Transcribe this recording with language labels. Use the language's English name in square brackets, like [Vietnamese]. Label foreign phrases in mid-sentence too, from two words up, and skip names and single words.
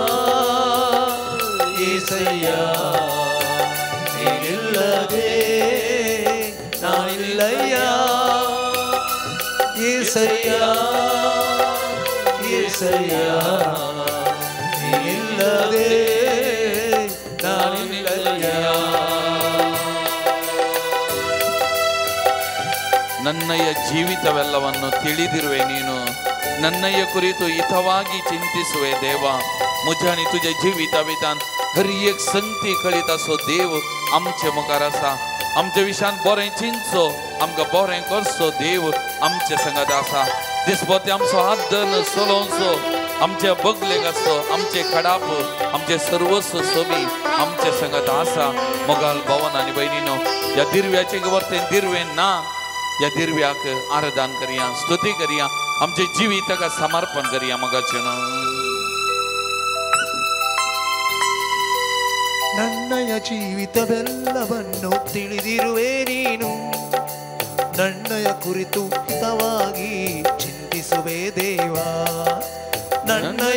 [Kannada] ಏಸಯ್ಯ ನೀನಿಲ್ಲದೆ ನಾನಿಲ್ಲಯ್ಯ ಏಸಯ್ಯ ಏಸಯ್ಯ ನೀನಿಲ್ಲದೆ ನಾನಿಲ್ಲಯ್ಯ ನನ್ನಯ ಜೀವಿತವೆಲ್ಲವನ್ನು ತಿಳಿದಿರುವೆ ನೀನು ನನ್ನಯ ಕುರಿತು ಹಿತವಾಗಿ ಚಿಂತಿಸುವೆ ದೇವ [Konkani] मुझानी तुझे जीविता विधान हर एक संगती कळीत असो देव आमचे मुखार आसा आमच्या विशयान बरें चिंतचो आमकां बरें करचो देव आमचे संगत आसा दिसभर आमचो हात धरून चलोवचो आमचे बगलेक आसो आमचे खडाप आमचे सर्वस्व सोबी आमचे संगत आसा मोगाल भवन आनी भयणीनो ह्या दिरव्याचे वर्तें दिरवें ना या दिरव्याक आराधन करया स्तुती करया आमचे जिविताक समर्पण करया मोगाचें [Kannada] ನನ್ನಯ ಜೀವಿತವೆಲ್ಲವನ್ನು ತಿಳಿದಿರುವೆ ನೀನು ನನ್ನಯ ಕುರಿತು ಹಿತವಾಗಿ ಚಿಂತಿಸುವೆ ದೇವಾ ನನ್ನಯ